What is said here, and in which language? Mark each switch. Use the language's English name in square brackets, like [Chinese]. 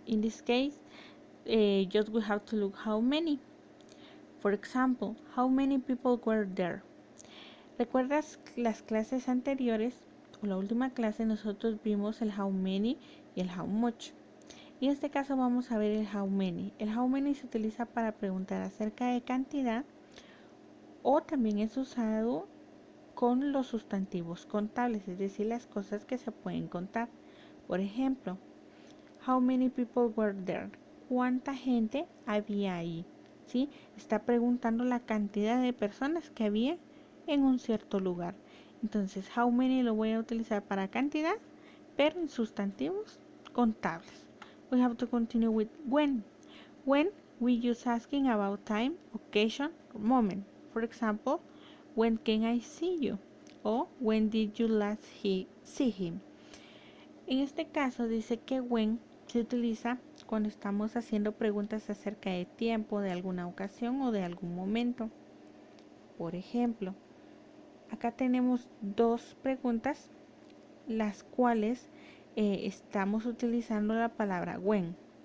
[English] In this case, just we have to look how many. For example, how many people were there? [Spanish] ¿Recuerdas las clases anteriores o la última clase? Nosotros vimos el how many y el how much. Y en este caso vamos a ver el how many. El how many se utiliza para preguntar acerca de cantidad o también es usado con los sustantivos contables, es decir, las cosas que se pueden contar. Por ejemplo, [English] how many people were there? [Spanish] ¿Cuánta gente había ahí? ¿Sí? Está preguntando la cantidad de personas que había en un cierto lugar. Entonces, how many lo voy a utilizar para cantidad, pero en sustantivos contables. [English] We have to continue with when. When we use asking about time, occasion, or moment. For example, when can I see you? O when did you last see him? [Spanish] En este caso dice que when se utiliza cuando estamos haciendo preguntas acerca de tiempo, de alguna ocasión o de algún momento. Por ejemplo, acá tenemos dos preguntas, las cuales estamos utilizando la palabra when.